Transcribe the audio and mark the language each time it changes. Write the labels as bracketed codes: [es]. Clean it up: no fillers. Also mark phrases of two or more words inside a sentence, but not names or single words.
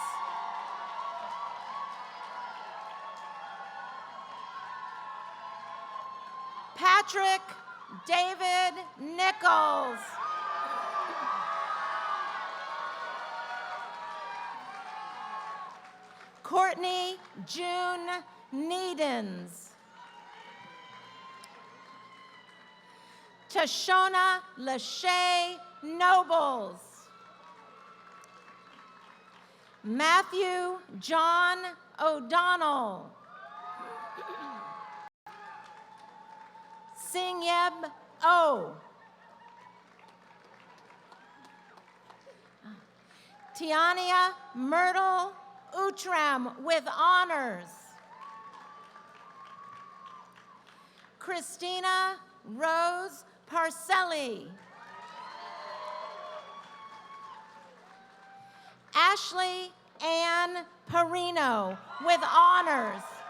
[en] Patrick David Nichols. Courtney June Needens. Tashona Lachey Nobles. Matthew John O'Donnell. Singyeb O. Tiania Myrtle Utram with honors. Christina Rose Parcelli. Ashley Ann Perino with honors.